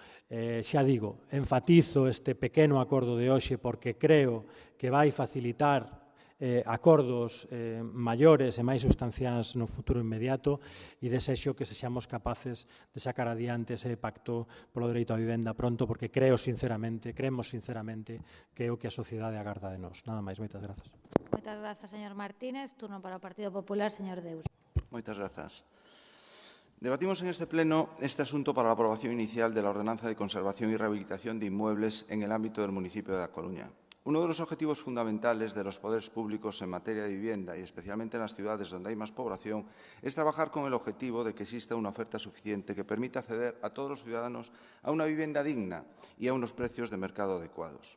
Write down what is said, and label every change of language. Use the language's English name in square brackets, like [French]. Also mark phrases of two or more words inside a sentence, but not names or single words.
[Galician] Xa digo, enfatizo este pequeno acordo de hoxe porque creo que vai facilitar acordos maiores e máis substanciais no futuro inmediato e desexo que sexamos capaces de sacar adiante ese pacto polo dereito á vivenda pronto porque creemos sinceramente que é o que a sociedade agarda de nós. Nada máis, moitas grazas. Moitas grazas, señor Martínez. Turno para o Partido Popular, señor Deus. Moitas grazas. [Spanish] Debatimos en este pleno este asunto para la aprobación inicial de la Ordenanza de Conservación y Rehabilitación de Inmuebles en el ámbito del municipio de A Coruña. Uno de los objetivos fundamentales de los poderes públicos en materia de vivienda y especialmente en las ciudades donde hay más población es trabajar con el objetivo de que exista una oferta suficiente que permita acceder a todos los ciudadanos a una vivienda digna y a unos precios de mercado adecuados.